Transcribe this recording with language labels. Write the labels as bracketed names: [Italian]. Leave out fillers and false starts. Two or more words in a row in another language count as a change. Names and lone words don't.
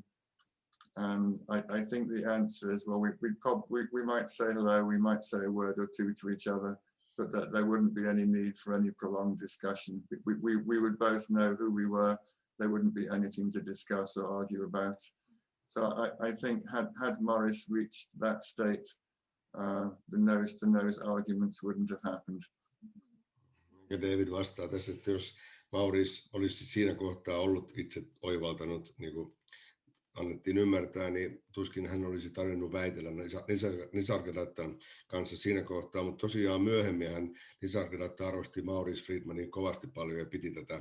[English] And I think the answer is, well, we might say hello, we might say a word or two to each other, but that there wouldn't be any need for any prolonged discussion. We would both know who we were. There wouldn't be anything to discuss or argue about. So I think had Morris reached that state, the nose-to-nose arguments wouldn't have happened. [Finnish] Ja David vastaa tässä, että jos Maurice olisi siinä kohtaa ollut itse oivaltanut, niin kuin annettiin ymmärtää, niin tuskin hän olisi tarvinnut väitellä Nisargadatten kanssa siinä kohtaa, mutta tosiaan myöhemmin hän Nisargadatta arvosti Maurice Friedmanin kovasti paljon ja piti tätä